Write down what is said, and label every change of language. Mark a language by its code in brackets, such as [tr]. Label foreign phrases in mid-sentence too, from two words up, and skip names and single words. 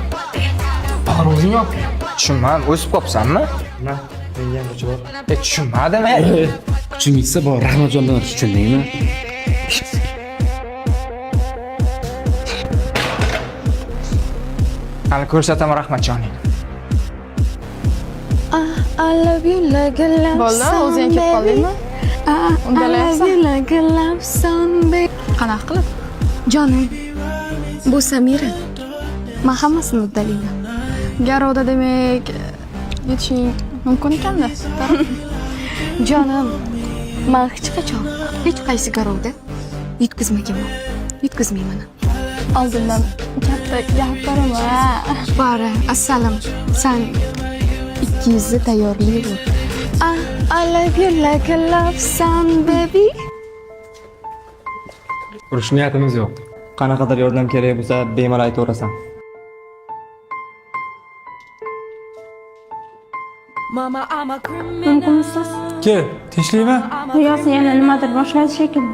[uz] Bag'ri o'zing yop. Tushunmadim, o'sib qopsanmi? Na, menga ham bor. Tushunmadim. Kuching yetsa bor, Rahmatjondan tushundingmi? Hali ko'rsataman Rahmatjoning. [en] I love you like a love [uz] Bo'ldi, [en] song, [uz] o'zing kelib qoldingmi? [en] I love you like a love song, baby. [uz] Qanaqa qilib? Jonim, bu Samira. Men hammasini uddalayman. Garovda demak yetishing mumkin ekanda. Jonim, men hech qachon hech qaysi garovda yutqizmaganman. Yutqizmayman. Oldindan katta gapirim ha. Bari, assalom. Sen 200 tayyorlayver. [en] I love you like a love song, baby. [uz] Urush niyatimiz yo'q. Qanaqadir yordam kerak bo'lsa, bemalol aytaverasan. Mumkinsiz. Kel, tinchlikmi? Riyosini yana nimadir boshladi shekilli.